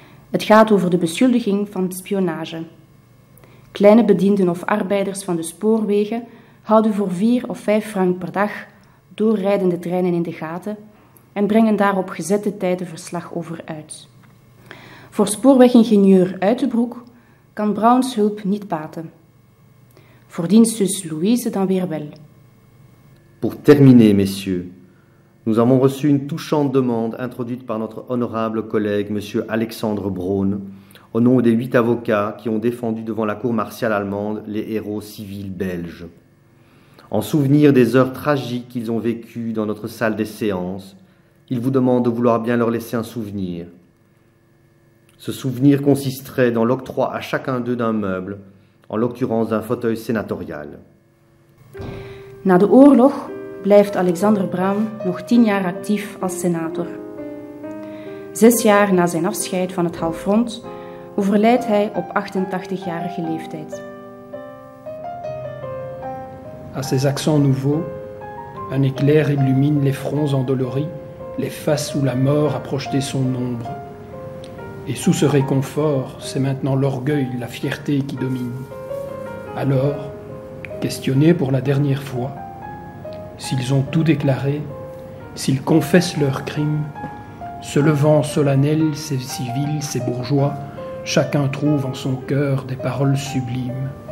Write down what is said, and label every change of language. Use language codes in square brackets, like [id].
[nl] Het gaat over de beschuldiging van spionage. Kleine bedienden of arbeiders van de spoorwegen houden voor 4 of 5 frank per dag doorrijdende treinen in de gaten en brengen daar op gezette tijden verslag over uit. Voor spoorwegingenieur Uitenbroek kan Brauns hulp niet baten. Voor dienstzus Louise dan weer wel. [fr] Pour terminer, messieurs, nous avons reçu une touchante demande introduite par notre honorable collègue, M. Alexandre Braun, au nom des 8 avocats qui ont défendu devant la cour martiale allemande les héros civils belges. En souvenir des heures tragiques qu'ils ont vécues dans notre salle des séances, ils vous demandent de vouloir bien leur laisser un souvenir. Ce souvenir consisterait dans l'octroi à chacun d'eux d'un meuble, en l'occurrence d'un fauteuil sénatorial. [nl] Na de oorlog blijft Alexander Braun nog 10 jaar actief als senator. 6 jaar na zijn afscheid van het halfrond overlijdt hij op 88-jarige leeftijd. [fr] À ces accents nouveaux, un éclair illumine les fronts endoloris, les faces où la mort a projeté son ombre. Et sous ce réconfort, c'est maintenant l'orgueil, la fierté qui domine. Alors, questionnés pour la dernière fois, s'ils ont tout déclaré, s'ils confessent leurs crimes, se levant solennels, ces civils, ces bourgeois, chacun trouve en son cœur des paroles sublimes.